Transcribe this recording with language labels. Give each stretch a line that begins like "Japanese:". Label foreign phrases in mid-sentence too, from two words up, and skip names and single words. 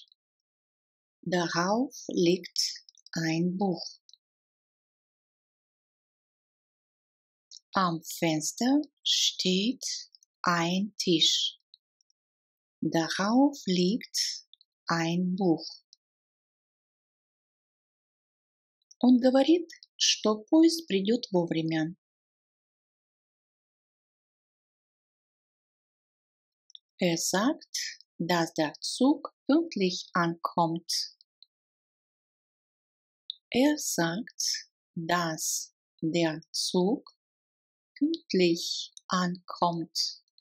German: Darauf liegt ein Buch. Am Fenster steht ein Tisch. Darauf liegt ein Бух.
Russian: Он говорит, что поезд придет вовремя.
German: Sagt, dass der Zug pünktlich ankommt. Sagt, dass der Zug pünktlich ankommt.